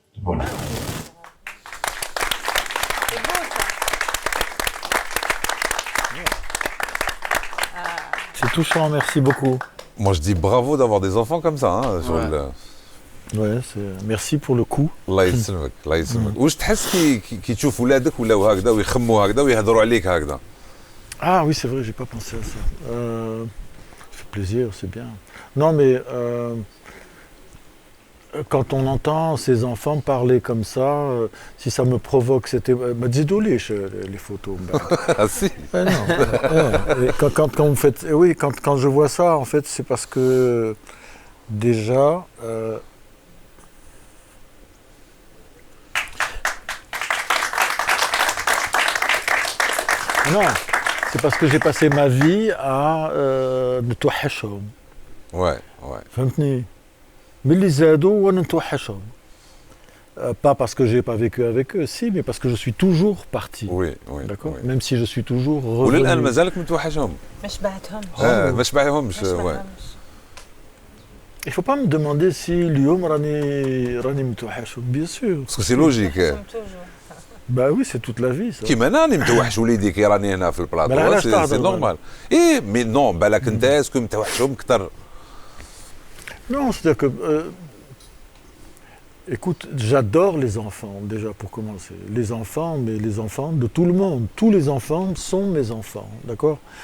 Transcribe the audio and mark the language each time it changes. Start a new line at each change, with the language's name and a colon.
French: Voilà. C'est touchant, merci beaucoup. Moi je dis bravo d'avoir des enfants comme ça. Hein, sur Ouais, merci pour le coup.
Arabic: الله يسلمك الله يسلمك. واش تحس كي تشوف ولادك ولاو هكذا ويخموا هكذا ويهضروا عليك هكذا؟
French: Ah oui, c'est vrai, j'ai pas pensé à ça. Ça fait plaisir, c'est bien. Non, mais quand on entend ces enfants parler comme ça, si ça me provoque, c'était... Dis-donc les photos. Ah si. Non. Quand vous faites... Oui, quand je vois ça, en fait, c'est parce que déjà... Non, c'est parce que j'ai passé ma vie à
Arabic: نتوحشهم.
French: Ouais.
Arabic: فهمتني؟ ملي زادوا وانا نتوحشهم.
French: Pas parce que j'ai pas vécu avec eux, si, mais parce que je suis toujours parti. Oui. D'accord. Oui. Même si je suis toujours revenu.
Arabic: وللآن مازالك متوحشهم. ما شبعتهمش. ما شبعهمش.
French: Il faut pas me demander si
Arabic: اليوم راني متوحشهم,
French: bien sûr. Parce que c'est logique. Bah oui, c'est toute la vie ça.
Arabic: كيما انا راني متوحش وليدي كي راني هنا في البلاطو سي نورمال. ايه مي نون بالك انت اسكو متوحشهم اكثر.
French: Non, c'est-à-dire que écoute, j'adore les enfants déjà pour commencer. Les enfants, mais les enfants de tout le monde. Tous les enfants sont mes enfants, d'accord.